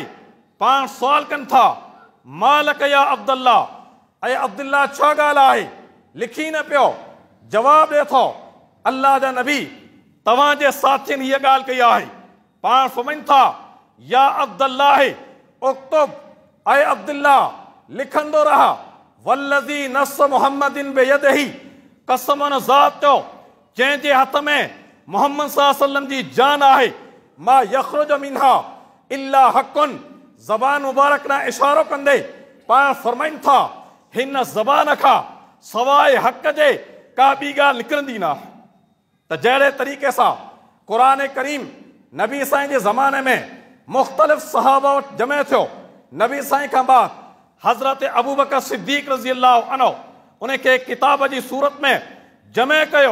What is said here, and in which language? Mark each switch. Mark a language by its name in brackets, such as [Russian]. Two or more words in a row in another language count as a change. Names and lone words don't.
[Sindhi] पाण सुवाल कनि था, मालक या अब्दुल्ला, ऐं अब्दुल्ला छा ॻाल्हि आहे, लिखी न पियो। जवाब ॾिए थो, अल्लाह जा नबी तव्हांजे साथियुनि हीअ ॻाल्हि कई आहे। पाण फरमाइनि था, [Arabic] يا عبد الله اكتب, [Sindhi] ऐं अब्दुल्ला लिखंदो रहा, [Arabic] والذي نفس محمد بيده, [Sindhi] कसम उन ज़ात जो जंहिंजे हथ में मोहम्मद [Arabic] صلى الله عليه وسلم [Sindhi] जी जान आहे, [Arabic] ما يخرج منها إلا حق, [Sindhi] ज़बान मुबारक न इशारो कंदे पाण फरमाइनि था, हिन ज़बान खां सवाइ हक़ जे का ॿी ॻाल्हि निकिरंदी न। त जहिड़े तरीक़े सां क़ुरान करीम नबी साईं जे ज़माने में मुख़्तलिफ़ सहाबा वटि जमे थियो, नबी साईं खां बाद हज़रत अबू बकर सिद्दीक़ [Arabic] رضي الله عنه [Sindhi] उनखे किताब जी सूरत में जमे कयो।